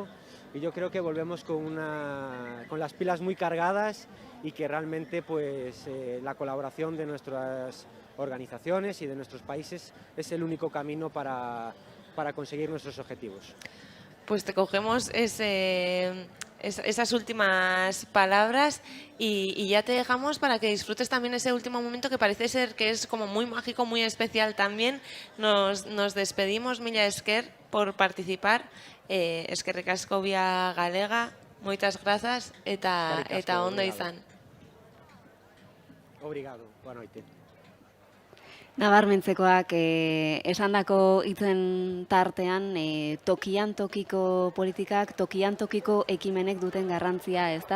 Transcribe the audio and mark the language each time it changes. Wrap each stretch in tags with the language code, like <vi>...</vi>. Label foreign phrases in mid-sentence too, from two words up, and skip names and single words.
<es>Y yo creo que volvemos con las pilas muy cargadas, y que realmente pues la colaboración de nuestras organizaciones y de nuestros países es el único camino para conseguir nuestros objetivos. Pues te cogemos esas últimas palabras y ya te dejamos para que disfrutes también ese último momento, que parece ser que es como muy mágico, muy especial también. Nos despedimos,</es> <eu>mila esker</eu> <es>por participar.</es> <eu>Eskerrik asko Vía Galega,</eu> <gl>moitas grazas</gl> <eu>eta ondo izan.</eu> <pt>Obrigado, boa noite.</pt> <eu>Nabarmentzekoak esandako hitzen tartean tokian tokiko politikak, tokian tokiko ekimenek duten garrantzia, ezta?</eu>